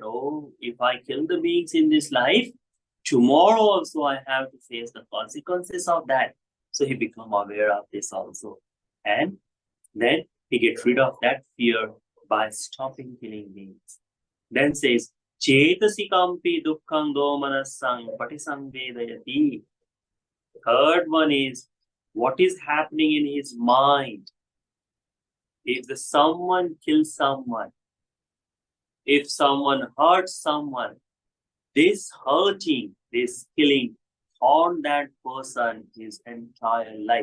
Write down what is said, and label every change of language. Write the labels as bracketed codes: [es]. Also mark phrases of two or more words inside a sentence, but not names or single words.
[en] Oh, if I kill the beings in this life, tomorrow also I have to face the consequences of that. So he become aware of this also. And then he gets rid of that fear by stopping killing beings. Then says, [pi] Chetasikampi dukkhang domanasang patisamvedayati. [en] Third one is, what is happening in his mind? If someone kills someone, if someone hurts someone, this hurting, this killing on that person his entire life.